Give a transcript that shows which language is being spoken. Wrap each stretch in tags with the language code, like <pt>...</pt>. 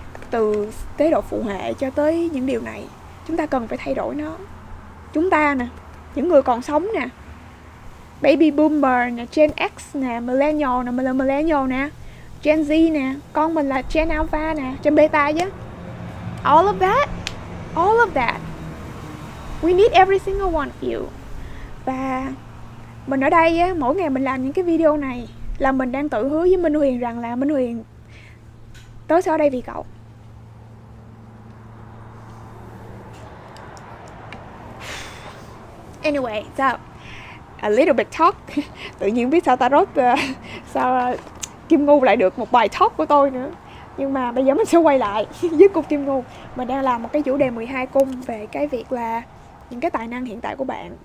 <vi>Từ chế độ phụ hệ cho tới những điều này, chúng ta cần phải thay đổi nó. Chúng ta nè, những người còn sống nè, baby boomer nè, Gen X nè, millennial nè, mình là millennial nè, Gen Z nè, con mình là Gen Alpha nè, Gen Beta chứ.</vi> <en>All of that. We need every single one of you.</en> <vi>Và mình ở đây á, mỗi ngày mình làm những cái video này là mình đang tự hứa với Minh Huyền rằng là Minh Huyền, tớ sẽ ở đây vì cậu.</vi> <en>Anyway, so a little bit talk.</en> <vi>Tự nhiên biết sao tarot, sao Kim Ngu lại được một bài talk của tôi nữa. Nhưng mà bây giờ mình sẽ quay lại với cung Kim Ngu. Mình đang làm một cái chủ đề 12 cung về cái việc là những cái tài năng hiện tại của bạn.</vi>